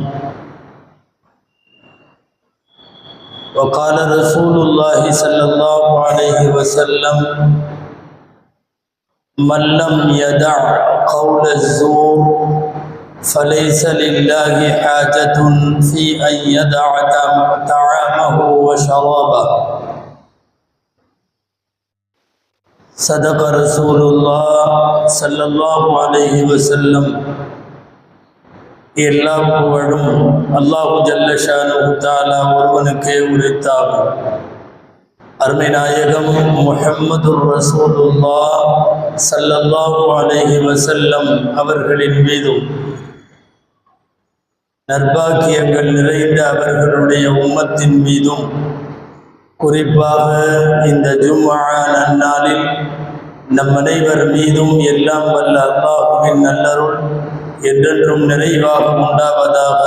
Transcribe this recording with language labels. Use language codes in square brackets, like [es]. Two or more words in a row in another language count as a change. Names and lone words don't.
[ar] وقال رسول الله صلى الله عليه وسلم: من لم يدع قول الزور فليس لله حاجة في أن يدع طعامه وشرابه. صدق رسول الله صلى الله عليه وسلم. [ta] எல்லா புகழும் அல்லாஹு [ar] جل شأنه تعالى [ta] ஒருவனுக்கே உரித்தாகும். அருமை நாயகம் [ar] محمد رسول الله صلى الله عليه وسلم [ta] அவர்களின் மீதும் நற்பாக்கியங்கள் நிறைந்த அவர்களுடைய உம்மத்தின் மீதும் குறிப்பாக இந்த ஜும்ஆ நன்னாளில் நம் அனைவர் மீதும் எல்லாம் வல்ல அல்லாஹ்வின் நல்லருள் என்றென்றும் நிறைவாக உண்டாவதாக.